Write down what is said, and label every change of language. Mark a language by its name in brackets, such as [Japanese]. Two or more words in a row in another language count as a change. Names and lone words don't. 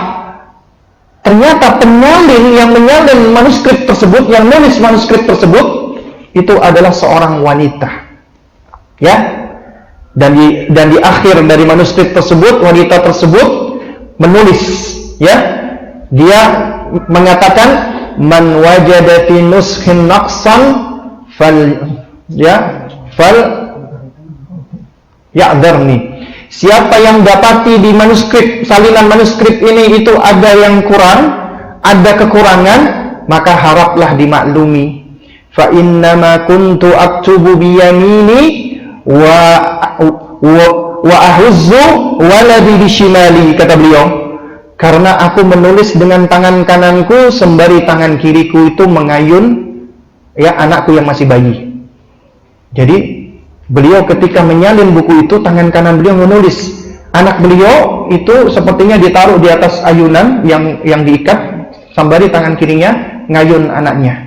[Indonesian] Ternyata penyalin yang menyalin manuskrip tersebut, yang menulis manuskrip tersebut, itu adalah seorang wanita. Ya. Dan di akhir dari manuskrip tersebut, wanita tersebut menulis, ya. Dia mengatakan [Arabic] من وجدت نسخي نقصا فليعذرني. [Indonesian] Siapa yang dapati di manuskrip, salinan manuskrip ini itu ada yang kurang, ada kekurangan, maka haraplah dimaklumi. [Arabic] فإنما كنت أكتب بيميني وأهز ولدي بشمالي, [Indonesian] kata beliau. Karena aku menulis dengan tangan kananku sembari tangan kiriku itu mengayun, ya, anakku yang masih bayi. Jadi beliau ketika menyalin buku itu, tangan kanan beliau menulis. Anak beliau itu sepertinya ditaruh di atas ayunan yang diikat, sembari tangan kirinya ngayun anaknya.